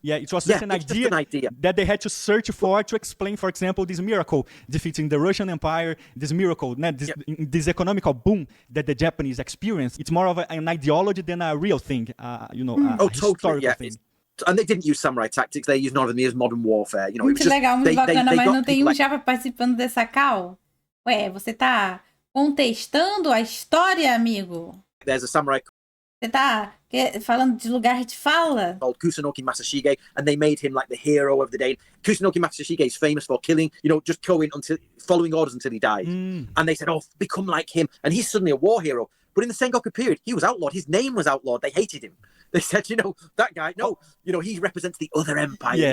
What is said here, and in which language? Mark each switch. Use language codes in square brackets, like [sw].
[en] Yeah, it was just an idea that they had to search for to explain, for example, this miracle defeating the Russian Empire, this miracle, this economical boom that the Japanese experienced. It's more of an ideology than a real thing, a historical thing. And they didn't use samurai tactics. They used none of them as modern warfare. You know, [pt] muito legal, muito bacana, mas não tem um Japa participando dessa call? Ué, você tá contestando a história, amigo? [en] There's a samurai. [pt] Você tá falando de lugar de fala? [en] Called Kusunoki Masashige, and they made him like the hero of the day. Kusunoki Masashige is famous for killing, following orders until he died. And they said, oh, become like him. And he's suddenly a war hero. But in the Sengoku period, he was outlawed. His name was outlawed. They hated him. They said, that guy, no, he represents the other empire.